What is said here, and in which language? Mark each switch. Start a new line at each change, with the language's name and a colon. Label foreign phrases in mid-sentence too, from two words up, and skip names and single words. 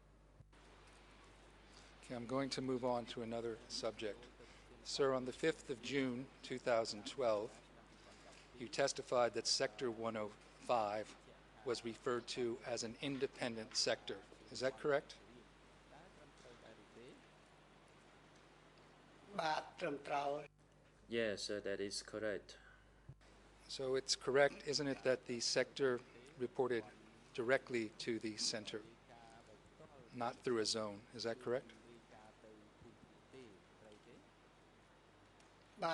English: Okay, I'm going to move on to another subject. Sir, on the 5th of June 2012, you testified that Sector 105 was referred to as an independent sector. Is that correct?
Khmer: បាទត្រឹមត្រូវ
English: Yes, that is correct. So it's correct, isn't it, that the sector reported directly to the center, not through a zone. Is that correct?
Khmer: បាទ